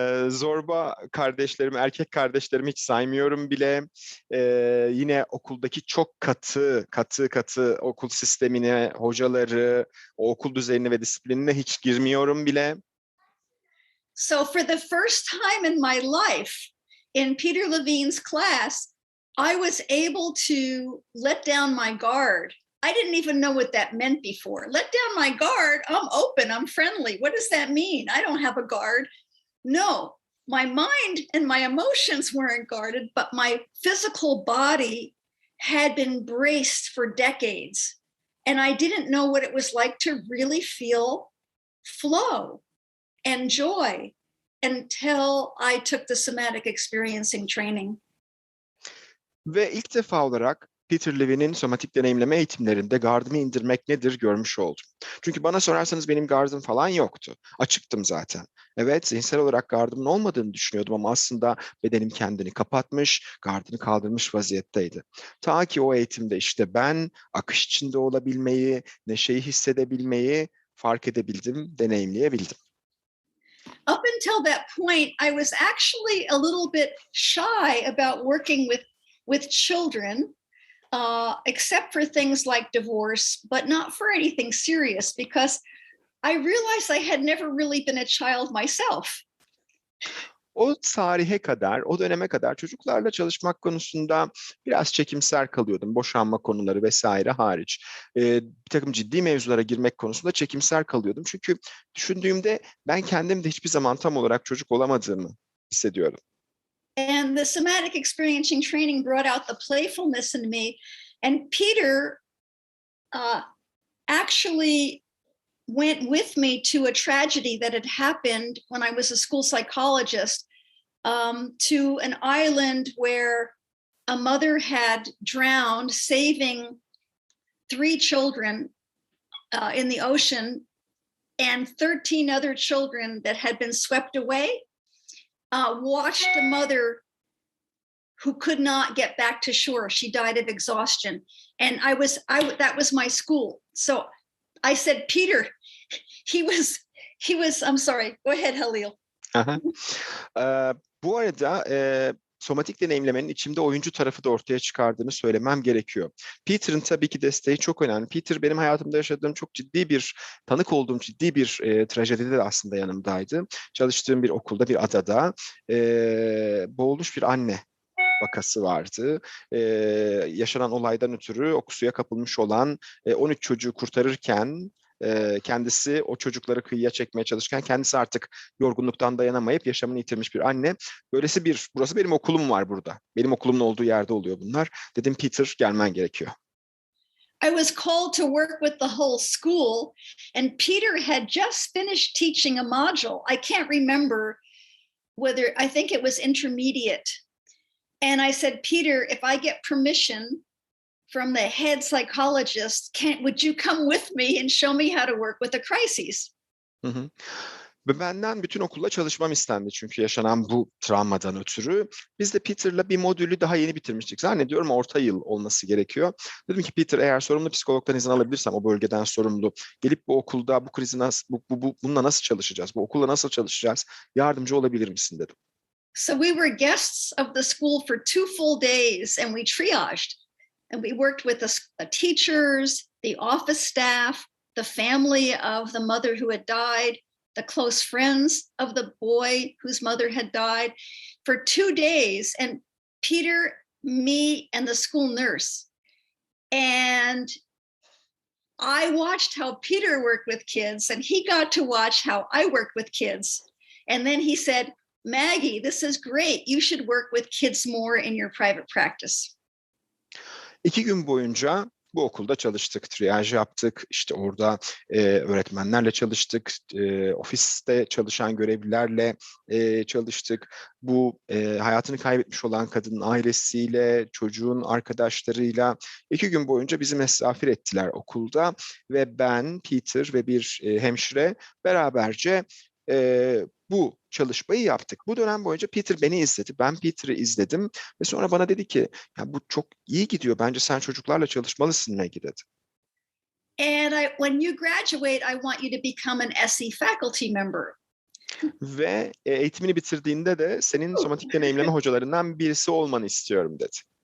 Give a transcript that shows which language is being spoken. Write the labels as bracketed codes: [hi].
[tr] Zorba kardeşlerimi, erkek kardeşlerimi hiç saymıyorum bile. Yine okuldaki çok katı okul sistemine, hocaları, o okul düzenine ve disiplinine hiç girmiyorum bile. [en] So for the first time in my life, in Peter Levine's class, I was able to let down my guard. I didn't even know what that meant before. Let down my guard, I'm open, I'm friendly. What does that mean? I don't have a guard. No, my mind and my emotions weren't guarded, but my physical body had been braced for decades. And I didn't know what it was like to really feel flow and joy until I took the somatic experiencing training. [tr] Ve ilk defa olarak Peter Levine'in somatik deneyimleme eğitimlerinde gardımı indirmek nedir görmüş oldum. Çünkü bana sorarsanız benim gardım falan yoktu. Açıktım zaten. Evet, zihinsel olarak gardımın olmadığını düşünüyordum ama aslında bedenim kendini kapatmış, gardını kaldırmış vaziyetteydi. Ta ki o eğitimde işte ben akış içinde olabilmeyi, neşeyi hissedebilmeyi fark edebildim, deneyimleyebildim. [en] Up until that point, I was actually a little bit shy about working with children, except for things like divorce, but not for anything serious, because I realized I had never really been a child myself. [tr] O tarihe kadar, o döneme kadar çocuklarla çalışmak konusunda biraz çekimser kalıyordum. Boşanma konuları vesaire hariç. Bir takım ciddi mevzulara girmek konusunda çekimser kalıyordum. Çünkü düşündüğümde ben kendim de hiçbir zaman tam olarak çocuk olamadığımı hissediyorum. [en] And the somatic experiencing training brought out the playfulness in me. And Peter actually went with me to a tragedy that had happened when I was a school psychologist, to an island where a mother had drowned, saving 3 children in the ocean, and 13 other children that had been swept away. Watched the mother who could not get back to shore. She died of exhaustion. And that was my school. So I said, Peter, he was, I'm sorry, go ahead, Halil. [tr] Bu arada somatik deneyimlemenin içimde oyuncu tarafı da ortaya çıkardığını söylemem gerekiyor. Peter'ın tabii ki desteği çok önemli. Peter benim hayatımda yaşadığım çok tanık olduğum ciddi bir trajedide de aslında yanımdaydı. Çalıştığım bir okulda, bir adada boğulmuş bir anne vakası vardı. Yaşanan olaydan ötürü suya kapılmış olan 13 çocuğu kurtarırken kendisi o çocukları kıyıya çekmeye çalışırken kendisi artık yorgunluktan dayanamayıp yaşamını yitirmiş bir anne. Burası benim okulum var burada. Benim okulumun olduğu yerde oluyor bunlar. Dedim Peter gelmen gerekiyor. [en] I was called to work with the whole school, and Peter had just finished teaching a module. I can't remember I think it was intermediate. And I said, Peter, if I get permission from the head psychologist, would you come with me and show me how to work with a crisis? Hı hı. [tr] Ve benden bütün okulla çalışmam istendi çünkü yaşanan bu travmadan ötürü. Biz de Peter'la bir modülü daha yeni bitirmiştik. Zannediyorum orta yıl olması gerekiyor. Dedim ki Peter eğer sorumlu psikologdan izin alabilirsem o bölgeden sorumlu gelip bu okulda bu krizi bununla nasıl çalışacağız? Bu okulla nasıl çalışacağız? Yardımcı olabilir misin dedim. [en] So we were guests of the school for 2 full days, and we triaged. And we worked with the teachers, the office staff, the family of the mother who had died, the close friends of the boy whose mother had died for 2 days. And Peter, me, and the school nurse. And I watched how Peter worked with kids, and he got to watch how I worked with kids. And then he said, Maggie, this is great. You should work with kids more in your private practice. [tr] 2 gün boyunca bu okulda çalıştık, triyaj yaptık, işte orada öğretmenlerle çalıştık, ofiste çalışan görevlilerle çalıştık. Bu hayatını kaybetmiş olan kadının ailesiyle, çocuğun arkadaşlarıyla 2 gün boyunca bizi misafir ettiler okulda ve ben, Peter ve bir hemşire beraberce bu çalışmayı yaptık. Bu dönem boyunca Peter beni izledi, ben Peter'ı izledim ve sonra bana dedi ki ya bu çok iyi gidiyor, bence sen çocuklarla çalışmalısın Maggie dedi. [en] And when you graduate, I want you to become an SE faculty member. [tr] Ve eğitimini bitirdiğinde de senin somatik deneyimleme hocalarından birisi olmanı istiyorum dedi.